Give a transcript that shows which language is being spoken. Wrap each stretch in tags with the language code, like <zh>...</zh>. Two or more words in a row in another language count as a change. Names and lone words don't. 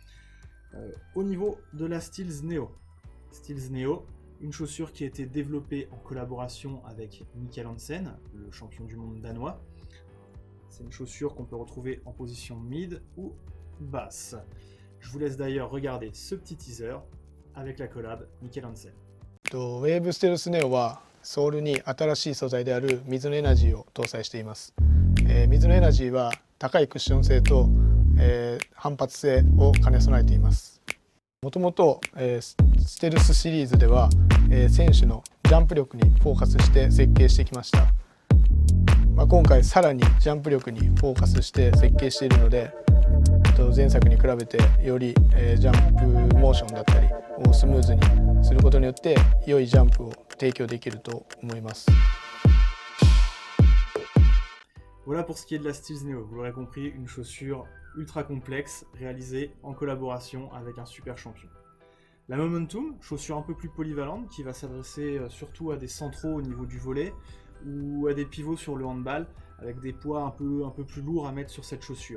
<fr>Au niveau de la Steels Neo, une chaussure qui a été développée en collaboration avec Mikkel Hansen, le champion du monde danois. C'est une chaussure qu'on peut retrouver en position mid ou basse. Je vous laisse d'ailleurs regarder ce petit teaser avec la collab Mikkel Hansen.</fr> <ja>ウェーブステルスネオはソールに新しい素材であるミズノエナジーを搭載しています。ミズノエナジーは高いクッション性と、反発性を兼ね備えています。もともとステルスシリーズでは選手のジャンプ力にフォーカスして設計してきました。今回さらにジャンプ力にフォーカスして設計しているので、前作に比べてよりジャンプモーションだったりをスムーズにすることによって良いジャンプを提供できると思います。</ja> <fr>Voilà pour ce qui est de la Steels Neo, vous l'aurez compris, une chaussure ultra complexe réalisée en collaboration avec un super champion. La Momentum, chaussure un peu plus polyvalente qui va s'adresser surtout à des centraux au niveau du volet ou à des pivots sur le handball avec des poids un peu plus lourds à mettre sur cette chaussure.</fr>